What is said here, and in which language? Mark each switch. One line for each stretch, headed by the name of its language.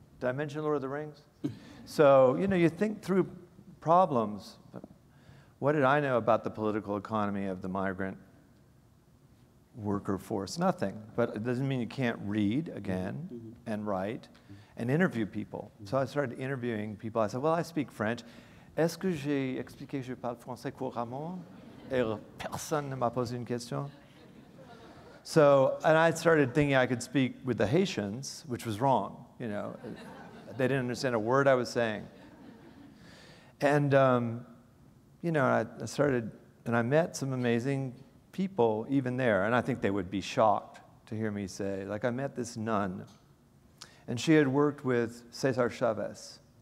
English: Did I mention Lord of the Rings? So, you know, you think through problems. What did I know about the political economy of the migrant worker force? Nothing. But it doesn't mean you can't read, again, and write, and interview people. So I started interviewing people. I said, well, I speak French.
French: Est-ce que j'ai expliqué que je parle français couramment? Et personne ne m'a posé une question.
English: So, and I started thinking I could speak with the Haitians, which was wrong, you know. They didn't understand a word I was saying. And, you know, I started, and I met some amazing people even there, and I think they would be shocked to hear me say, like I met this nun, and she had worked with Cesar Chavez.